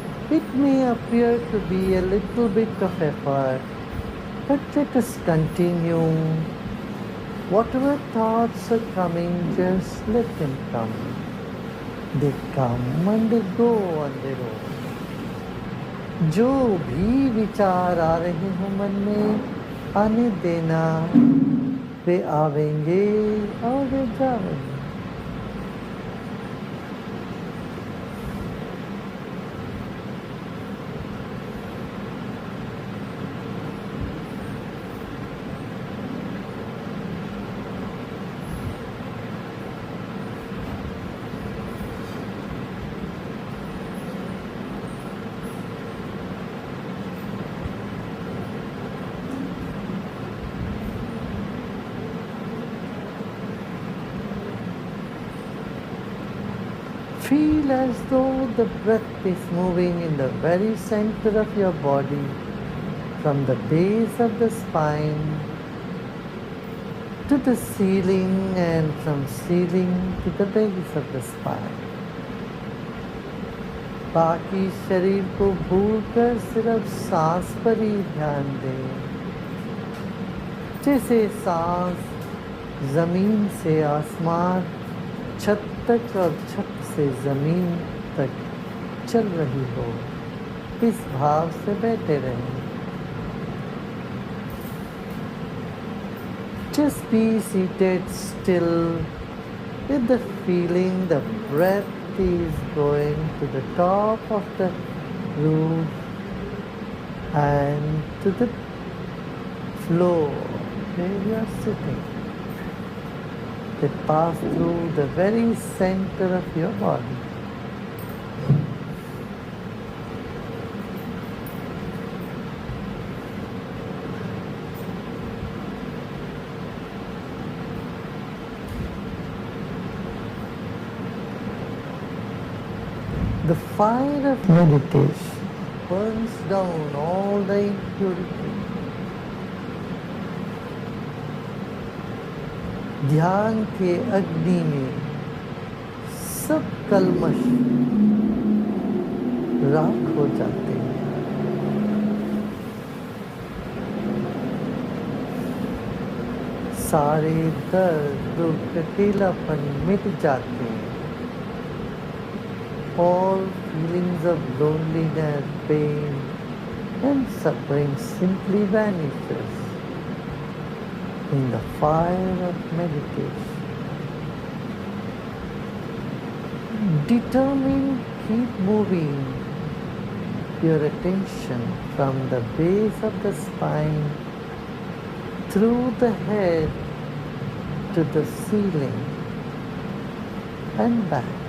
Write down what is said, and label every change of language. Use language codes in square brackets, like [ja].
[en] It may appear to be a little bit of effort, but let us continue. Whatever thoughts are coming, just let them come. They come and they go on their own. [hi] जो भी विचार आ रहे हो मन में, आने देना. वे आवेंगे और वे जाएंगे. [en] Feel as though the breath is moving in the very center of your body, from the base of the spine to the ceiling and from ceiling to the base of the spine. [hi] बाकी शरीर को भूलकर सिर्फ सांस पर ही ध्यान दें। जैसे सांस जमीन से आसमान, छत तक और छत से जमीन तक चल रही हो, इस भाव से बैठे रहें। [en] Just be seated still with the feeling the breath is going to the top of the roof and to the floor where you are sitting. They pass through the very center of your body. The fire of meditation burns down all the impurity. [hi] ध्यान के अग्नि में सब कल्मश राख हो जाते हैं। सारे दर्द, दुख, अकेलापन मिट जाते हैं। [en] All feelings of loneliness, pain and suffering simply vanishes in the fire of meditation. Determined, keep moving your attention from the base of the spine through the head to the ceiling and back.